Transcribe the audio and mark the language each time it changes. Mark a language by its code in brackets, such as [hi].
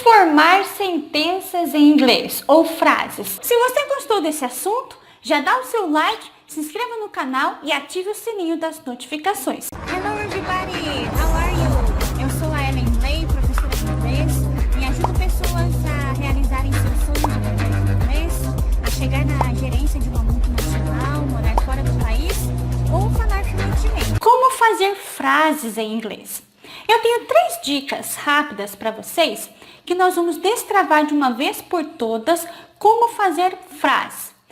[pt] formar sentenças em inglês ou frases. Se você gostou desse assunto, já dá o seu like, se inscreva no canal e ative o sininho das notificações. [en] Hello everybody, how are you? [pt] Eu sou a Ellen Lay, professora de inglês, e ajudo pessoas a realizarem seus sonhos de aprender inglês, a chegar na gerência de uma multinacional, morar fora do país ou falar fluentemente. Como fazer frases em inglês? Eu tenho 3 dicas rápidas para vocês que nós vamos destravar de uma vez por todas como fazer frases.